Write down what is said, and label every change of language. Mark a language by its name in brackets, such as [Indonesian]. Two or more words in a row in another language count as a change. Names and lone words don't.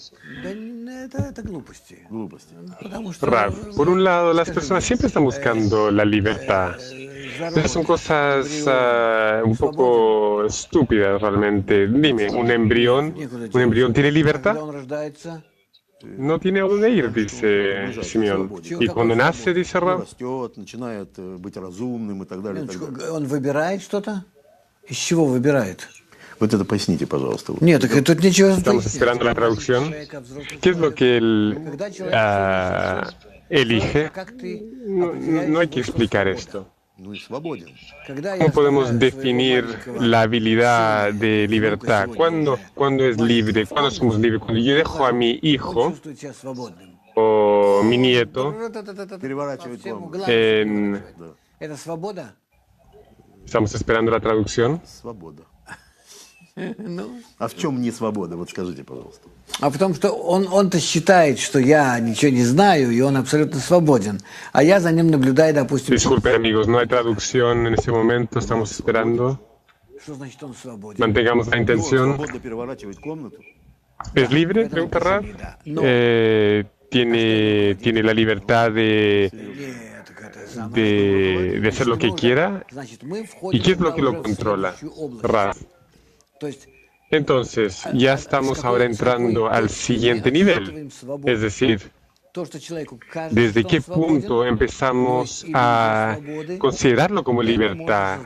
[Spanish] Rav, por un lado, las personas siempre están buscando la libertad. Esas son cosas un poco estúpidas realmente. Dime, ¿un embrión tiene libertad? No tiene a dónde ir, dice Simeón. Y cuando nace, dice Rav. [Russian] Он выбирает что-то? Из чего выбирает? Вот это поясните, пожалуйста. Нет, так тут ничего. [Spanish] Estamos esperando la traducción. ¿Qué es lo que él elige? No hay que explicar esto. ¿Cómo podemos definir la habilidad de libertad? ¿Cuándo es libre? ¿Cuándo somos libres? Cuando yo dejo a mi hijo o mi nieto en... Estamos esperando la traducción. [Russian] А в чем не свобода? Вот скажите, пожалуйста. А в том, что он-то считает, что я ничего не знаю, и он абсолютно свободен. А я за ним наблюдаю, допустим... [Spanish] Disculpen, amigos, no hay traducción en este momento, estamos esperando. [Russian] Что значит он свободен? [Spanish] Mantengamos la intención. ¿Es libre? Pregunta Rav. ¿Tiene la libertad de hacer lo que quiera? ¿Y qué es lo que lo controla? Rav. Entonces, ya estamos ahora entrando al siguiente nivel, es decir, ¿desde qué punto empezamos a considerarlo como libertad?